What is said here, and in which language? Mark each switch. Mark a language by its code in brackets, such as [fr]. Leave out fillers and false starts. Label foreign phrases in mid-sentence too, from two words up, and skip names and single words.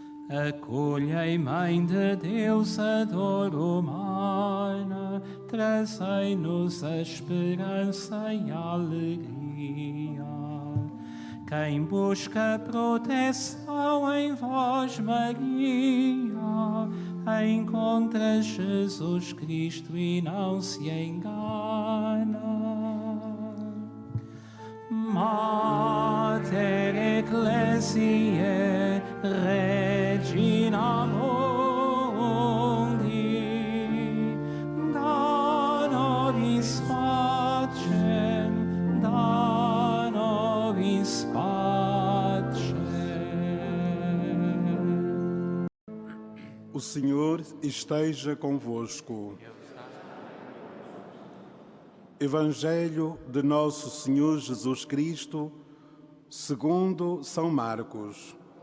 [pt] Acolhei, Mãe de Deus, a dor humana, trazei-nos a esperança e a alegria. Quem busca proteção em vós, Maria, encontra Jesus Cristo e não se engana. [la] Mater Ecclesiae Regina Mundi, da nobis pacem, da nobis pacem. [pt] O Senhor esteja convosco. Evangelho de Nosso Senhor Jesus Cristo, segundo São Marcos.